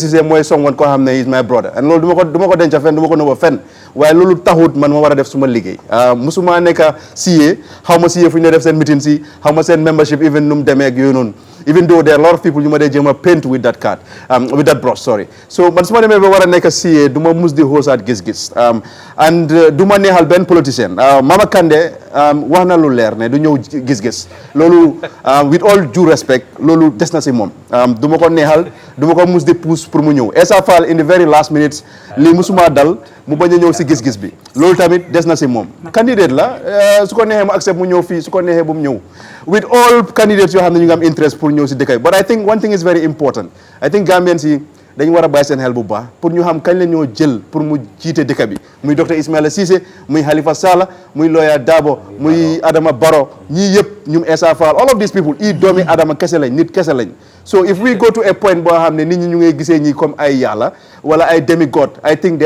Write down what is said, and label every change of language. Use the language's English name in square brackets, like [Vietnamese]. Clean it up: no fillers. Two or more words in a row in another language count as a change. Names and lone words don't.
[Wolof] Cissé mooy someone koo xam ne [English] is my brother [Wolof] and loolu du ma ko denca fenn du ma ko nëbba fenn waaye loolu taxut man ma war a def suma liggéey musuma nekk CA xaw ma CA fu ñu def seen meeting si xaw ma seen [English] membership even [Wolof] nu mu demee ak yooyu noonu [English] even though there are a lot of people [Wolof] you ma dee jéem a [English] paint with that card with that brush sorry so [Wolof] man su ma demee ba war a nekk CA du ma mus di hoosaat gis-gis and du ma neexal benn politicien Mama Kandeh wax na lu leer ne du ñëw gis-gis loolu [English] with all due respect [Wolof] loolu des na si moom du ma ko neexal du ma ko mus di [French] pousse pour [Wolof] mu ñëw Essa Faal [English] in the very last minutes [Wolof] lii musuma dal mu bañ a ñëw si gis-gis bi loolu tamit des na si moom candidate la su ko neexee mu accept mu ñëw fii su ko neexee bu mu ñëw [English] with all candidates [Wolof] yoo xam ne ñu ngi am interest pour ñëw si dëkk bi [English] but I think one thing is very important I think Gambians [Wolof] yi dañu war a bàyyi seen xel bu baax pour ñu xam kañ la ñoo jël pour mu jiite dëkk bi muy docteur Ismaila Ceesay muy Halifa Sallah muy lawyer Darboe muy Adama Barrow ñii yëpp ñum Essa Faal [English] all of these people [Wolof] doomi adama kese lañ nit kese lañ [English] so if we go to a point [Wolof] boo xam ne nit ñi ñu ngay gisee ñi comme ay yàlla wala ay [English] demigod I think there